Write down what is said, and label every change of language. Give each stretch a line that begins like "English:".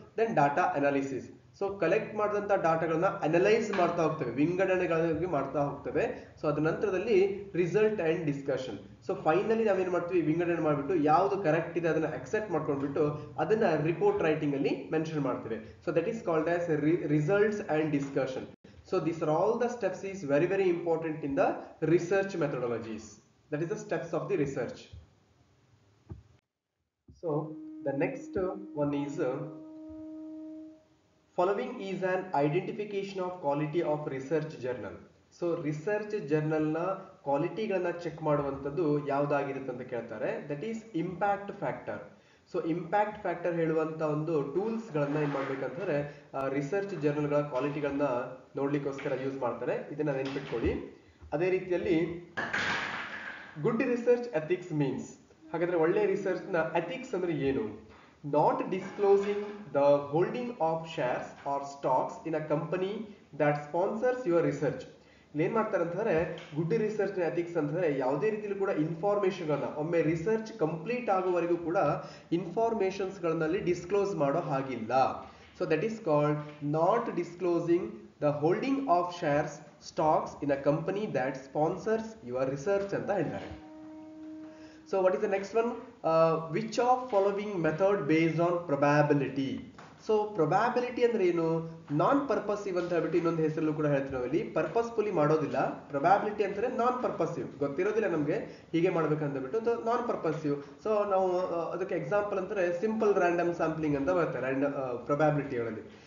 Kannada: Then data analysis. So collect ಮಾಡಿದಂತ ಡಾಟಾಗಳನ್ನ analyse ಮಾಡ್ತಾ ಹೋಗ್ತೇವೆ, ವಿಂಗಡಣೆಗಳಾಗಿ ಮಾಡ್ತಾ ಹೋಗ್ತೇವೆ. ಸೊ ಅದ ನಂತರದಲ್ಲಿ
English: Result and discussion.
Kannada: So finally ನಾವೇನ್ ಮಾಡ್ತೀವಿ, ವಿಂಗಡಣೆ ಮಾಡಿಬಿಟ್ಟು ಯಾವ್ದು ಕರೆಕ್ಟ್ ಇದೆ ಅದನ್ನ ಅಕ್ಸೆಪ್ಟ್ ಮಾಡ್ಕೊಂಡ್ಬಿಟ್ಟು ಅದನ್ನ ರಿಪೋರ್ಟ್ ರೈಟಿಂಗ್ ಅಲ್ಲಿ ಮೆನ್ಷನ್ ಮಾಡ್ತೇವೆ.
English: So that is called as results and discussion. So these are all the steps is very very important in the research methodologies. That is the steps of the research. So the next one is following is an identification of quality of research journal.
Kannada: So research journal ನ ಕ್ವಾಲಿಟಿಗಳನ್ನ check ಮಾಡುವಂಥದ್ದು ಯಾವ್ದಾಗಿರುತ್ತೆ ಅಂತ ಕೇಳ್ತಾರೆ.
English: That is impact factor.
Kannada: So impact factor ಹೇಳುವಂತ ಒಂದು tools ಗಳನ್ನ ಏನ್ ಮಾಡ್ಬೇಕಂತಂದ್ರೆ research ಜರ್ನಲ್ಗಳ ಕ್ವಾಲಿಟಿಗಳನ್ನ ನೋಡ್ಲಿಕ್ಕೋಸ್ಕರ use ಮಾಡ್ತಾರೆ. ಇದನ್ನ ನೆನ್ಪಿಟ್ಕೊಳ್ಳಿ. ಅದೇ ರೀತಿಯಲ್ಲಿ
English: good research ethics means,
Kannada: ಹಾಗಾದ್ರೆ ಒಳ್ಳೆ ರಿಸರ್ಚ್ ನ ಎಥಿಕ್ಸ್ ಅಂದ್ರೆ ಏನು?
English: Not disclosing the holding of shares or stocks in a company that sponsors your research.
Kannada: ಏನ್ ಮಾಡ್ತಾರೆ ಅಂತಂದ್ರೆ ಗುಡ್ ರಿಸರ್ಚ್ ಎಥಿಕ್ಸ್ ಅಂತಂದ್ರೆ ಯಾವುದೇ ರೀತಿಯಲ್ಲಿ ಕೂಡ ಇನ್ಫಾರ್ಮೇಶನ್ ಗಳನ್ನ ಒಮ್ಮೆ ರಿಸರ್ಚ್ ಕಂಪ್ಲೀಟ್ ಆಗುವವರೆಗೂ ಕೂಡ ಇನ್ಫಾರ್ಮೇಶನ್ಸ್ ಗಳಲ್ಲಿ ಡಿಸ್ಕ್ಲೋಸ್ ಮಾಡೋ ಹಾಗಿಲ್ಲ.
English: so that is called not disclosing the holding of shares stocks in a company that sponsors your research
Kannada: ಅಂತ ಹೇಳ್ತಾರೆ.
English: So what is the next one? Which of following method based on probability?
Kannada: So probability ಅಂದ್ರೆ ಏನು? ನಾನ್ ಪರ್ಪಸಿವ್ ಅಂತ ಹೇಳ್ಬಿಟ್ಟು ಇನ್ನೊಂದು ಹೆಸರಲ್ಲೂ ಕೂಡ ಹೇಳ್ತೀವಿ ನಾವಿಲ್ಲಿ. ಪರ್ಪಸ್ಫುಲಿ ಮಾಡೋದಿಲ್ಲ. ಪ್ರೊಬ್ಯಾಬಿಲಿಟಿ ಅಂದ್ರೆ ನಾನ್ ಪರ್ಪಸಿವ್, ಗೊತ್ತಿರೋದಿಲ್ಲ ನಮ್ಗೆ ಹೀಗೆ ಮಾಡ್ಬೇಕಂತ ಬಿಟ್ಟು ನಾನ್ ಪರ್ಪಸಿವ್. ಸೊ ನಾವು ಅದಕ್ಕೆ ಎಕ್ಸಾಂಪಲ್ ಅಂದ್ರೆ ಸಿಂಪಲ್ ರ್ಯಾಂಡಮ್ ಸ್ಯಾಂಪ್ಲಿಂಗ್ ಅಂತ ಬರುತ್ತೆ ಪ್ರೊಬ್ಯಾಬಿಲಿಟಿಗಳಲ್ಲಿ.